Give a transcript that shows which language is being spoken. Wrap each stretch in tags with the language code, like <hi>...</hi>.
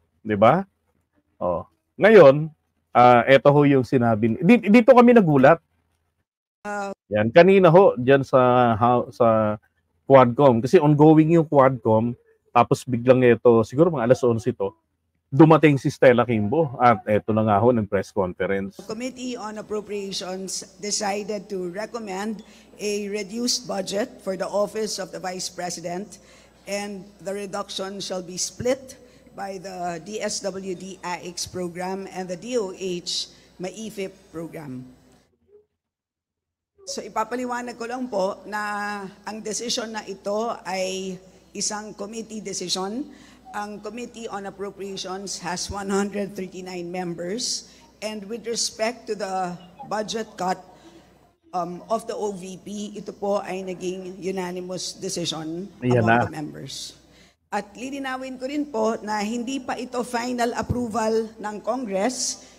<tl>Di ba? Ngayon, ito ho yung sinabi. Dito kami nagulat. Yan, kanina ho, dyan sa Quadcom. Kasi ongoing yung Quadcom. Tapos biglang ito, siguro mga alas 11 ito, dumating si Stella Kimbo. At ito na nga ho ng press conference.</tl> <en>The Committee on Appropriations decided to recommend a reduced budget for the Office of the Vice President, and the reduction shall be split by the DSWD AIX program and the DOH MAIFIP program.</en> <tl>So ipapaliwanag ko lang po na ang decision na ito ay isang committee decision. Ang</tl> <en>Committee on Appropriations has 139 members, and with respect to the budget cut of the OVP,</en> <tl>ito po ay naging</tl> <en>unanimous decision among the members.</en> <tl>At lilinawin ko rin po na hindi pa ito final approval ng Congress.</tl>